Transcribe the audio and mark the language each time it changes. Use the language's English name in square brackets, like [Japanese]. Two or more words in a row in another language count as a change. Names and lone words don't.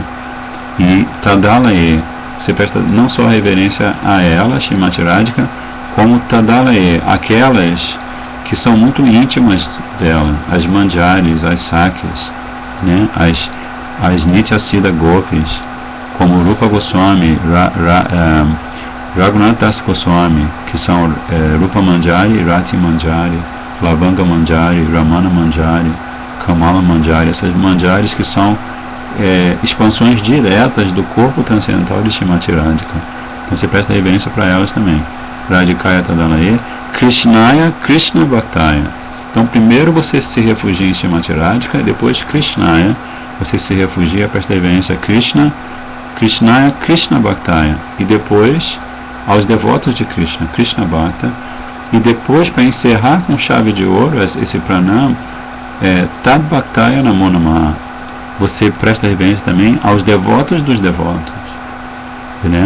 [Portuguese] E Tadalaye, você presta não só reverência a ela, Srimati Radhika, como Tadalaye, aquelas que são muito íntimas dela, as Manjaris, as Sakyas, né? as [Sanskrit] Nityasida Gopis, [Portuguese] como Rupa Goswami, Raghunath Das Goswami, que são Rupa Manjari, Rati Manjari, Lavanga Manjari, Ramana Manjari, Kamala Manjari, essas Manjaris que são expansões diretas do corpo transcendental de Srimati Radhika. Então você presta reverência para elas também. [Sanskrit] Radhikaya Tadalaye, Krishnaya Krishna Bhaktaya. [Portuguese] Então primeiro você se refugia em Srimati Radhika, e depois Krishnaya, você se refugia, presta reverência a Krishna, [Sanskrit] Krishnaya Krishna Bhaktaya, e depois aos devotos de Krishna, Krishna Bhakta, [Portuguese] e depois, para encerrar com chave de ouro esse pranam, [Sanskrit] Tad Bhaktaya Namo Namaha, [Portuguese] você presta reverência também aos devotos dos devotos, né?